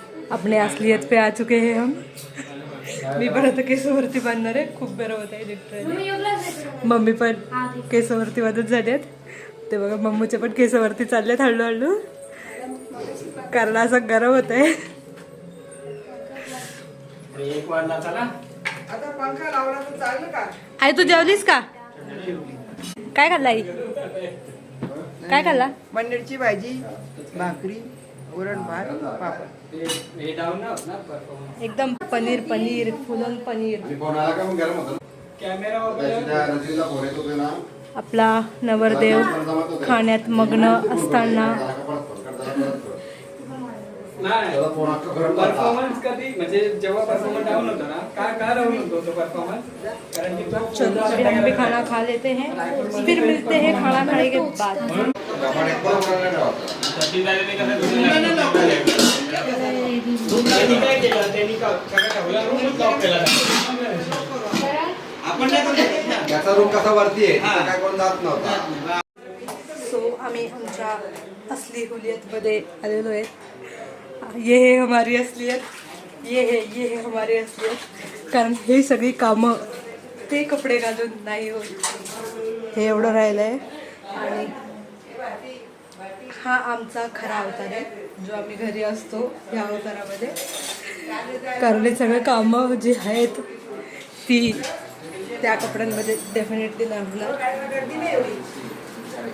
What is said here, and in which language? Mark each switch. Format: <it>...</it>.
<hi>अपने असलियत पे आ चुके हैं हम.</hi> <mr>मी पण आता केसावरती बांधणार आहे. खूप बरं होत आहे लिटरली. मम्मी पण केसावरती मदत झाली आहेत. ते बघा मम्मूचे पण केस वरती चाललेत हळूहळू, कारण असं गरम होत आहे. 1 वाजला चला. आता पंखा लावला तर चालेल का? आई तू जेवलीस का? काय खाल्ला आई? काय खाल्ला? पनीरची भाजी, भाकरी, वरण भात, पापड. हे डाऊन ना परफॉर्मन्स. एकदम पनीर पनीर फुलून पनीर. फोन आला का मग गरम होतं कॅमेरा ना. वगैरे त्या रजनीला फोन येत होते ना. आपला नवरदेव खाण्यात मग्न असताना नाही त्याला फोन अख्खा गरम झाला. परफॉर्मन्स कधी म्हणजे जेव्हा परफॉर्मन्स डाऊन होतो ना काय डाऊन होतो तो परफॉर्मन्स कारण की तो</mr> <hi>चलो अभी हम भी खाना खा लेते हैं, फिर मिलते हैं खाना खाने के बाद.</hi> <mr>आपण एक पण करायला ठेवायचं. सचिन दादाने कसं त्यांनी काय केलं त्यांनी सगळं ठेवलं रूमच लॉक केला आपण नाही करू शकत ना. याचा रूम कसा वरती आहे तिथं काय कोण जात नव्हता. सो आम्ही आमच्या असली हुलियतमध्ये आलेलो आहे.</mr> <hi>ये है हमारी असलियत, ये है हमारी असलियत.</hi> <mr>कारण हे सगळी कामं ते कपडे घालून नाही होत. हे एवढं राहिलं आहे. आणि हा आमचा खरा अवतार आहे जो आम्ही घरी असतो ह्या अवतारामध्ये. कारण हे सगळं कामं जी आहेत ती त्या कपड्यांमध्ये डेफिनेटली नाही होणार.</mr>